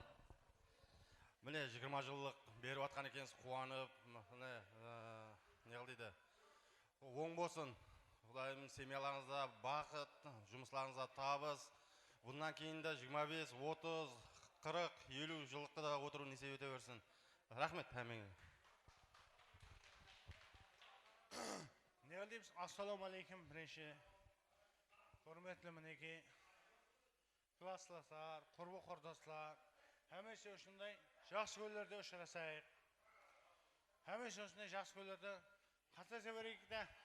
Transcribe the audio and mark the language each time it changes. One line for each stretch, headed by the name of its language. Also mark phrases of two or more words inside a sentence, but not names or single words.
Kazakh: Міне 20 жылдық беріп атқан екенсіз, қуанып, не қылдейді, оң болсын. Құдайым семьяларыңызда бақыт, жұмысларыңызда табыс. Бұндан кейін де 25, 30, 40, 50 жылыққа да отыру несеп өте берсін. Рахмет әмеңе.
Uzbek: deymiz? Assalomu alaykum birinchi. Hurmatli miniki klasslar, qurbi qardoshlar, hamisha shunday yaxshi kunlarda uchrasak. Hamisha shunday yaxshi kunlarda qatnashaveraylik-da.